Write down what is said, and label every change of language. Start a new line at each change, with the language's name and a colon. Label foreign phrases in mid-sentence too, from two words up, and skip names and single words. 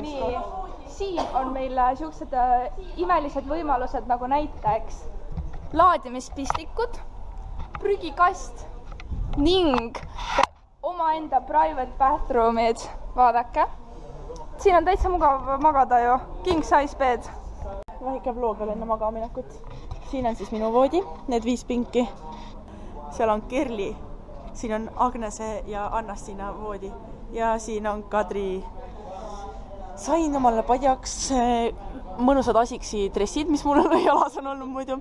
Estonian: Nii, siin on meil siuksed imelised võimalused nagu näiteks laadimispistikud, prügikast ning omaenda
English: private bathroom'id,
Estonian: vaadake. Siin on täitsa mugav magada ju,
English: king size bed.
Estonian: Väike vlog veel enne magaminekut. Siin on siis minu voodi, need 5 pinki. Seal on Kerli, siin on Agnese ja Anna-Stiina voodi ja siin on Kadri. Sain omale padjaks mõnusad asiksi dressid, mis mul jalas on olnud muidu.